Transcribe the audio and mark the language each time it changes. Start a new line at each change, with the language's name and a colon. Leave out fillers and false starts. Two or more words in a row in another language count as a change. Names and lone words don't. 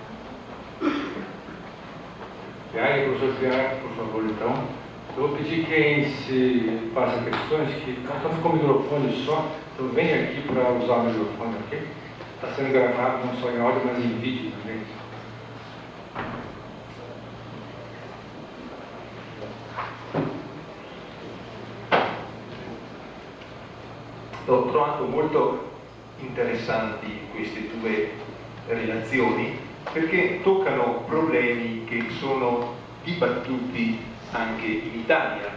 Portuguese: Fiai, professor Fiai, por favor, então. Eu vou pedir quem se faça questões, que nós estamos com o microfone só, então venha aqui para usar o microfone, ok? Está sendo gravado não só em áudio, mas em vídeo também.
Italian: Ho trovato molto interessanti queste 2 relazioni perché toccano problemi che sono dibattuti anche in Italia.